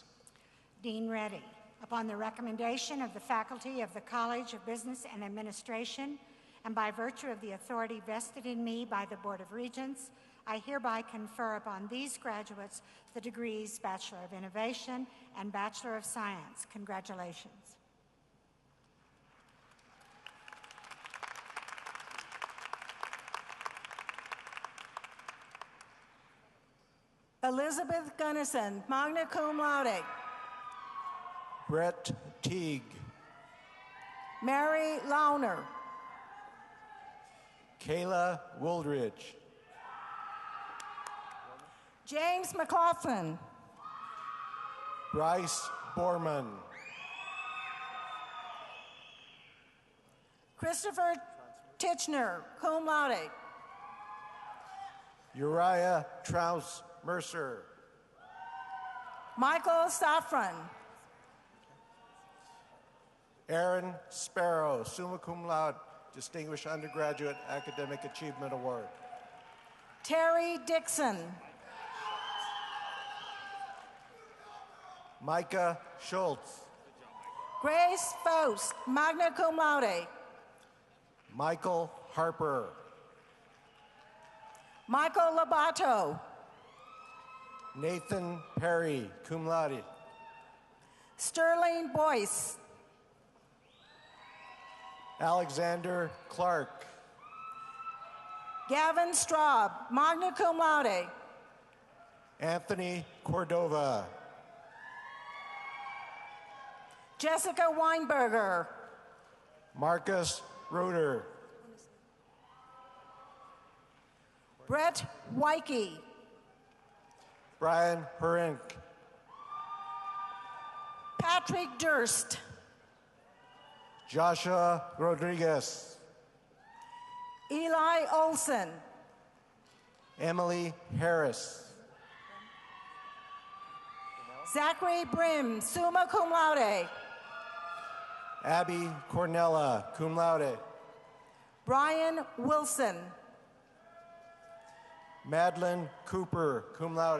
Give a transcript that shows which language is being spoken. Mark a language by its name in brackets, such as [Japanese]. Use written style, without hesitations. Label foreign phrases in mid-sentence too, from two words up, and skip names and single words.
[English] Dean Reddy, upon the recommendation of the faculty of the College of Business and Administration, and by virtue of the authority vested in me by the Board of Regents, I hereby confer upon these graduates the degrees Bachelor of Innovation and Bachelor of Science. Congratulations. Elizabeth Gunnison, [Latin] magna cum laude. [English] Brett Teague. Mary Launer. Kayla Wooldridge. James McLaughlin. Bryce Borman. Christopher Titchener, [Latin] cum laude. [English] Uriah Trouse Mercer. Michael Safran. Aaron Sparrow, [Latin] summa cum laude, [English] Distinguished Undergraduate Academic Achievement Award. Terry Dixon. Micah Schultz. Grace Faust, [Latin] magna cum laude. [English] Michael Harper. Michael Labato. Nathan Perry, [Latin] cum laude. [English] Sterling Boyce. Alexander Clark. Gavin Straub, [Latin] magna cum laude. [English] Anthony Cordova. Jessica Weinberger. Marcus Roeder. Brett Weike. Brian Herink. Patrick Durst. Joshua Rodriguez. Eli Olson. Emily Harris. Zachary Brim, [Latin] summa cum laude. [English] Abby Cornella, [Latin] cum laude. [English] Brian Wilson. Madeline Cooper, [Latin] cum laude.